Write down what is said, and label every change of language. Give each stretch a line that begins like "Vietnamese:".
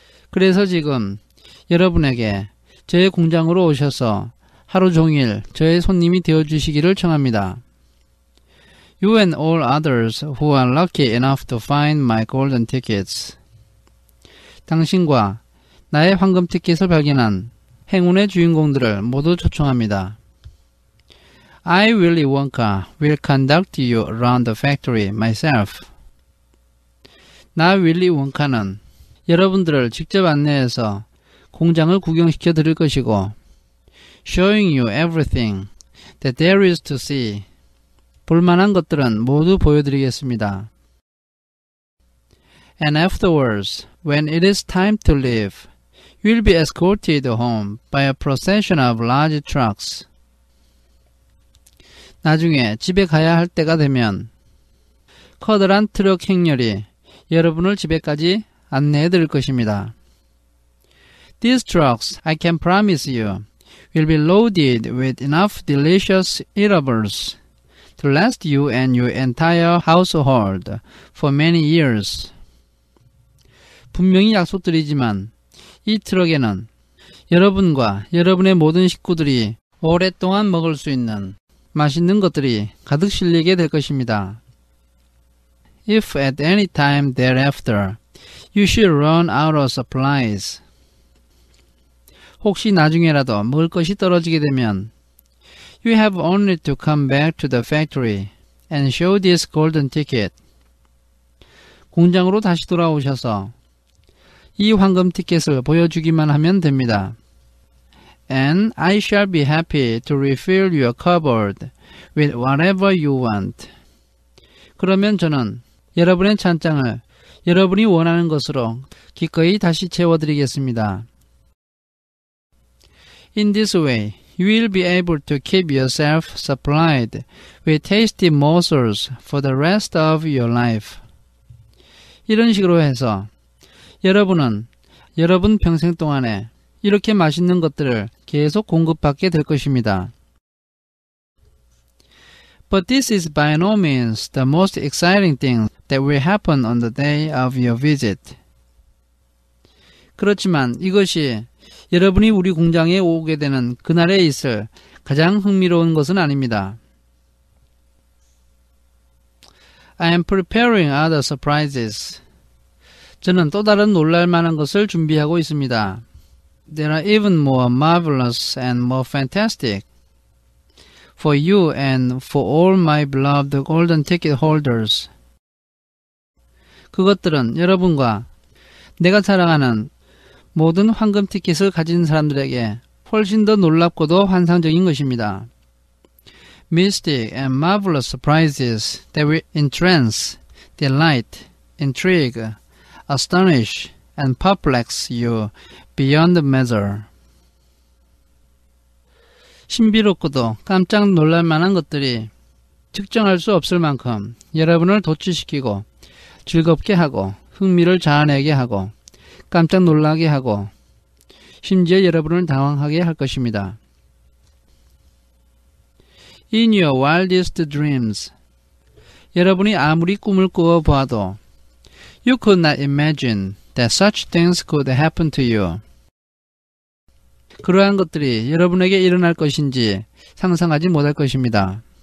Korean: 그래서 지금 여러분에게 저의 공장으로 오셔서 하루 종일 저의 손님이 되어주시기를 청합니다.
English: You and all others who are lucky enough to find my golden tickets.
Korean: 당신과 나의 황금 티켓을 발견한 행운의 주인공들을 모두 초청합니다.
English: I, Willy Wonka, will conduct you around the factory myself.
Korean: 나 윌리 원카는 여러분들을 직접 안내해서 공장을 구경시켜 드릴 것이고
English: showing you everything that there is to see.
Korean: 볼만한 것들은 모두 보여드리겠습니다.
English: And afterwards, when it is time to leave, you will be escorted home by a procession of large trucks.
Korean: 나중에 집에 가야 할 때가 되면 커다란 트럭 행렬이 여러분을 집에까지 안내해 드릴 것입니다.
English: These trucks, I can promise you, will be loaded with enough delicious eatables to last you and your entire household for many years.
Korean: 분명히 약속드리지만 이 트럭에는 여러분과 여러분의 모든 식구들이 오랫동안 먹을 수 있는 맛있는 것들이 가득 실리게 될 것입니다.
English: If at any time thereafter you should run out of supplies,
Korean: 혹시 나중에라도 먹을 것이 떨어지게 되면
English: You have only to come back to the factory and show this golden ticket.
Korean: 공장으로 다시 돌아오셔서 이 황금 티켓을 보여주기만 하면 됩니다.
English: And I shall be happy to refill your cupboard with whatever you want.
Korean: 그러면 저는 여러분의 찬장을 여러분이 원하는 것으로 기꺼이 다시 채워드리겠습니다.
English: In this way, you will be able to keep yourself supplied with tasty morsels for the rest of your life.
Korean: 이런 식으로 해서 여러분은 여러분 평생 동안에 이렇게 맛있는 것들을 계속 공급받게 될 것입니다.
English: But this is by no means the most exciting thing that will happen on the day of your visit.
Korean: 그렇지만 이것이 여러분이 우리 공장에 오게 되는 그날에 있을 가장 흥미로운 것은 아닙니다.
English: I am preparing other surprises.
Korean: 저는 또 다른 놀랄만한 것을 준비하고 있습니다.
English: There are even more marvelous and more fantastic. For you and for all my beloved golden ticket holders.
Korean: 그것들은 여러분과 내가 사랑하는 모든 황금 티켓을 가진 사람들에게 훨씬 더 놀랍고도 환상적인 것입니다.
English: Mystic and marvelous surprises that will entrance, delight, intrigue, astonish, and perplex you beyond measure.
Korean: 신비롭고도 깜짝 놀랄만한 것들이 측정할 수 없을 만큼 여러분을 도취시키고 즐겁게 하고 흥미를 자아내게 하고 깜짝 놀라게 하고 심지어 여러분을 당황하게 할 것입니다.
English: In your wildest dreams,
Korean: 여러분이 아무리 꿈을 꾸어 보아도
English: You could not imagine that such things could happen to you.
Korean: 그러한 것들이 여러분에게 일어날 것인지 상상하지 못할 것입니다.